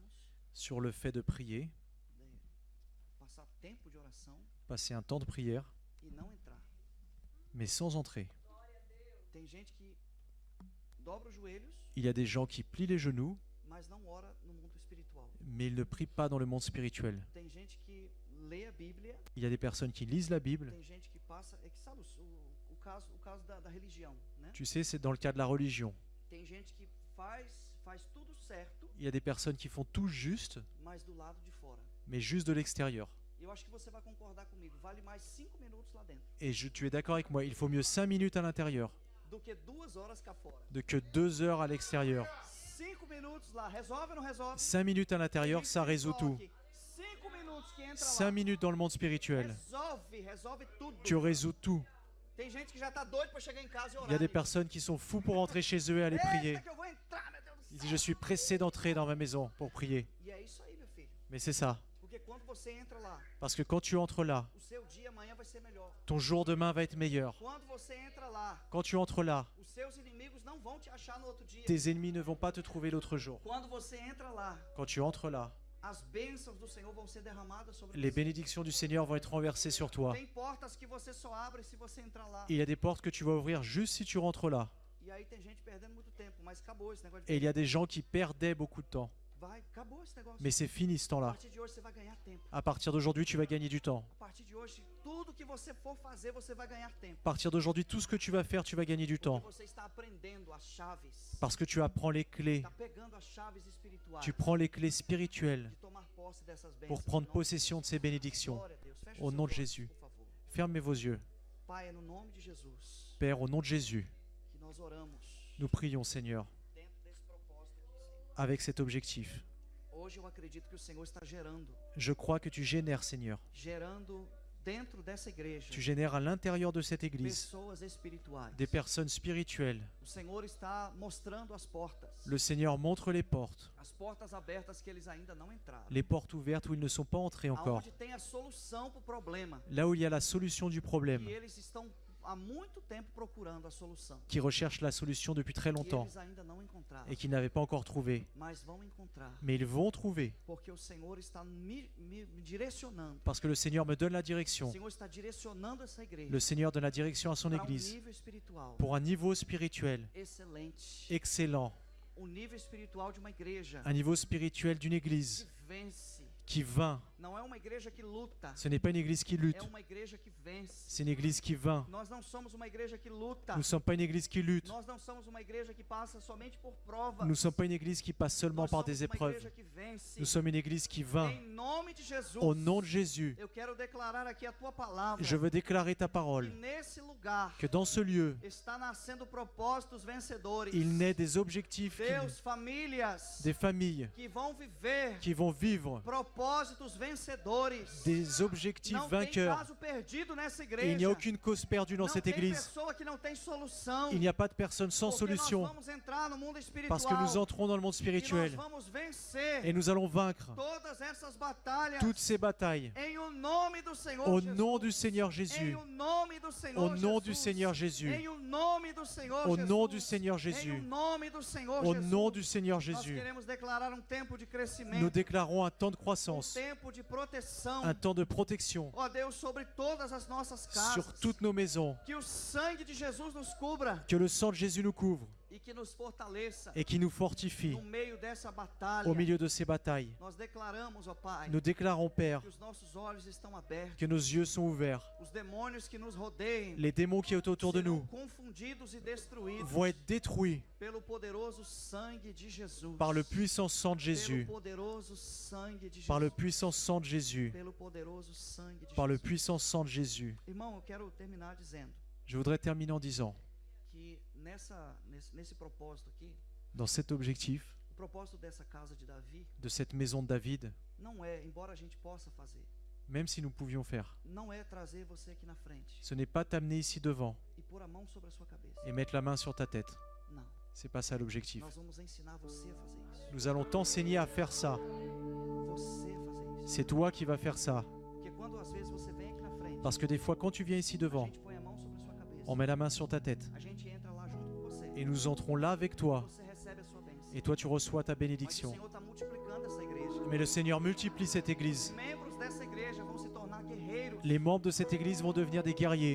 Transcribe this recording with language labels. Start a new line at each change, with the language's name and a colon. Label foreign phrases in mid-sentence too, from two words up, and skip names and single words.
French: sur le fait de prier,
Portuguese: passar tempo de oração
French: passer un temps de prière,
Portuguese: e não entrar.
French: mais sans entrer.
Portuguese: Tem gente que dobra os joelhos,
French: Il y a des gens qui plient les genoux,
Portuguese: mas não ora no mundo espiritual.
French: mais ils ne prient pas dans le monde spirituel.
Portuguese: Tem gente que lê a Bíblia,
French: Il y a des personnes qui lisent la Bible.
Portuguese: tem gente que passa, é que sabe o caso da religião, né?
French: Tu sais, c'est dans le cas de la religion.
Portuguese: Tem gente que faz tudo certo,
French: Il y a des personnes qui font tout juste,
Portuguese: mas do lado de fora.
French: mais juste de l'extérieur.
Portuguese: Eu acho que você vai concordar comigo, vale mais 5 minutos lá dentro
French: Et tu es d'accord avec moi, il faut mieux 5 minutes à l'intérieur
Portuguese: do que 2 horas cá fora.
French: que 2 heures à l'extérieur.
Portuguese: 5 minutos lá, resolve ou não resolve?
French: 5 minutes à l'intérieur, ça résout tout.
Portuguese: 5 minutos que entra
French: 5
Portuguese: lá,
French: minutes dans le monde spirituel,
Portuguese: resolve tudo.
French: tu résous tout.
Portuguese: Tem gente que já tá doido para chegar em casa e orar.
French: Il y a des personnes qui sont fous pour rentrer chez eux et aller prier.
Portuguese: Eita, que eu vou entrar, meu Deus do
French: Ils
Portuguese: céu.
French: disent, je suis pressé d'entrer dans ma maison pour prier.
Portuguese: E é isso aí, meu filho.
French: Mais c'est ça.
Portuguese: Porque quando você entra lá,
French: Parce que quand tu entres là,
Portuguese: o seu dia amanhã vai ser melhor.
French: ton jour demain va être meilleur.
Portuguese: Quando você entra lá,
French: Quand tu entres là,
Portuguese: os seus inimigos não vão te achar no outro dia.
French: tes ennemis ne vont pas te trouver l'autre jour.
Portuguese: Quando você entra lá,
French: Quand tu entres là,
Portuguese: as bênçãos do Senhor vão ser derramadas sobre
French: les
Portuguese: você.
French: bénédictions du Seigneur vont être renversées sur toi.
Portuguese: Tem portas que você só abre se você entrar lá.
French: Il y a des portes que tu vas ouvrir juste si tu rentres là.
Portuguese: E aí tem gente perdendo muito tempo, mas acabou esse negócio de
French: Et il y a des gens qui perdaient beaucoup de temps.
Portuguese: acabou esse negócio.
French: Mais c'est fini ce
Portuguese: A
French: temps-là.
Portuguese: partir de hoje você vai ganhar tempo.
French: À partir d'aujourd'hui, tu vas gagner du temps.
Portuguese: A partir de hoje, tudo que você for fazer, você vai ganhar tempo.
French: À partir d'aujourd'hui, tout ce que tu vas faire, tu vas gagner du temps.
Portuguese: Porque você está aprendendo as chaves.
French: Parce que tu apprends les clés.
Portuguese: Está pegando as chaves espirituais.
French: Tu prends les clés spirituelles
Portuguese: De tomar posse dessas bênçãos.
French: pour prendre
Portuguese: Em nome de
French: possession de ces bénédictions.
Portuguese: Glória a Deus. Feche
French: Au
Portuguese: os
French: nom de
Portuguese: seus olhos,
French: Jésus.
Portuguese: por favor.
French: Fermez vos yeux.
Portuguese: Pai, é no nome de Jesus
French: Père, au nom de Jésus,
Portuguese: que nós oramos
French: nous prions, Seigneur,
Portuguese: dentro desse propósito aqui, Senhor.
French: avec cet objectif.
Portuguese: Hoje eu acredito que o Senhor está gerando
French: Je crois que tu génères, Seigneur.
Portuguese: dentro dessa igreja
French: Tu génères à l'intérieur de cette église
Portuguese: pessoas espirituais.
French: des personnes spirituelles.
Portuguese: O Senhor está mostrando as portas.
French: Le Seigneur montre les portes.
Portuguese: As portas abertas que eles ainda não entraram.
French: Les portes ouvertes où ils ne sont pas entrés encore.
Portuguese: Aonde tem a solução para o problema.
French: Là où il y a la solution du problème,
Portuguese: E eles estão há muito tempo procurando a solução.
French: qui recherchent la solution depuis très
Portuguese: E
French: longtemps
Portuguese: eles ainda não encontraram.
French: et qu'ils n'avaient pas encore trouvé.
Portuguese: Mas vão encontrar.
French: Mais ils vont trouver
Portuguese: Porque o Senhor está me direcionando.
French: parce que le Seigneur me donne la
Portuguese: O
French: direction.
Portuguese: Senhor está direcionando essa igreja
French: Le Seigneur donne la direction à son
Portuguese: para
French: église
Portuguese: nível espiritual
French: pour un niveau spirituel
Portuguese: excelente.
French: excellent,
Portuguese: O nível espiritual de uma igreja
French: un niveau spirituel d'une
Portuguese: que
French: église
Portuguese: vence.
French: qui vainc.
Portuguese: Não é uma igreja que luta.
French: Ce n'est pas une église qui lutte,
Portuguese: É uma igreja que vence.
French: c'est une église qui vainc.
Portuguese: Nós não somos uma igreja que luta.
French: Nous ne sommes pas une église qui lutte,
Portuguese: Nós não somos uma igreja que passa somente por provas.
French: nous ne sommes pas une église qui passe seulement
Portuguese: Nós
French: par
Portuguese: somos
French: des
Portuguese: uma
French: épreuves.
Portuguese: igreja que vence.
French: Nous sommes une église qui vainc.
Portuguese: Em nome de Jesus.
French: Au nom de Jésus,
Portuguese: Eu quero declarar aqui a tua palavra.
French: je veux déclarer ta
Portuguese: Que
French: parole,
Portuguese: nesse lugar
French: que dans ce lieu,
Portuguese: está nascendo propósitos vencedores.
French: il naît des objectifs,
Portuguese: Deus, famílias
French: des familles
Portuguese: que vão viver
French: qui vont vivre
Portuguese: propósitos vencedores.
French: des objectifs
Portuguese: Não tem
French: vainqueurs.
Portuguese: caso perdido nessa
French: Et
Portuguese: igreja.
French: il n'y a aucune cause perdue dans
Portuguese: Não
French: cette
Portuguese: tem
French: église.
Portuguese: pessoa que não tem solução.
French: Il n'y a pas de personne sans
Portuguese: Porque nós
French: solution
Portuguese: vamos entrar no mundo espiritual.
French: parce que nous entrons dans le monde
Portuguese: E
French: spirituel
Portuguese: nós vamos vencer
French: et nous allons vaincre
Portuguese: todas essas batalhas.
French: toutes ces batailles
Portuguese: Em o nome do Senhor
French: au
Portuguese: Jesus.
French: nom du Seigneur
Portuguese: Em
French: Jésus.
Portuguese: o nome do Senhor
French: Au nom du
Portuguese: Jesus.
French: Seigneur Jésus.
Portuguese: Em o nome do Senhor
French: Au
Portuguese: Jesus.
French: nom du Seigneur
Portuguese: Em
French: Jésus.
Portuguese: o nome do Senhor
French: Au
Portuguese: Jesus.
French: nom du Seigneur
Portuguese: Nós
French: Jésus.
Portuguese: queremos declarar tempo de
French: Nous
Portuguese: crescimento,
French: déclarons un temps de croissance,
Portuguese: tempo de proteção.
French: un temps de protection
Portuguese: Ó Deus, sobre todas as nossas casas.
French: sur toutes nos maisons.
Portuguese: Que o sangue de Jesus nos cubra.
French: Que le sang de Jésus nous couvre.
Portuguese: e que nos fortaleça
French: et qui nous fortifie
Portuguese: no meio dessa batalha.
French: au milieu de ces batailles.
Portuguese: Nós declaramos, ó Pai,
French: Nous déclarons, Père,
Portuguese: que os nossos olhos estão abertos,
French: que nos yeux sont ouverts.
Portuguese: os demônios que nos rodeiam
French: Les démons qui sont autour de
Portuguese: serão
French: nous
Portuguese: confundidos e destruídos
French: vont être détruits
Portuguese: pelo poderoso sangue de Jesus.
French: par le puissant sang de Jésus.
Portuguese: Pelo poderoso sangue de Jesus.
French: Par le puissant sang de Jésus.
Portuguese: Pelo poderoso sangue de
French: Par le
Portuguese: Jesus.
French: puissant sang de Jésus.
Portuguese: Irmão, eu quero terminar dizendo
French: Je voudrais terminer en disant,
Portuguese: que nesse propósito aqui,
French: dans cet objectif
Portuguese: o propósito dessa casa de Davi
French: de cette maison de David,
Portuguese: não é, embora a gente possa fazer,
French: même si nous pouvions faire,
Portuguese: não é trazer você aqui na frente
French: ce n'est pas t'amener ici devant
Portuguese: e pôr a mão sobre a sua cabeça.
French: et mettre la main sur ta tête.
Portuguese: Não.
French: C'est pas ça l'objectif.
Portuguese: Nós vamos ensinar você a fazer isso.
French: Nous allons t'enseigner à faire ça.
Portuguese: Você fazer isso.
French: C'est toi qui vas faire ça.
Portuguese: Porque quando às vezes você vem aqui na frente,
French: Parce que des fois, quand tu viens ici
Portuguese: a
French: devant,
Portuguese: gente põe a mão sobre a sua cabeça.
French: on met la main sur ta tête
Portuguese: A gente entra lá junto com você.
French: et nous entrons là avec toi.
Portuguese: Você recebe a sua bênção.
French: Et toi, tu reçois ta
Portuguese: Mas o
French: bénédiction.
Portuguese: Senhor está multiplicando essa igreja.
French: Mais le Seigneur multiplie cette église.
Portuguese: Os membros dessa igreja vão se tornar guerreiros.
French: Les membres de cette église vont devenir des guerriers.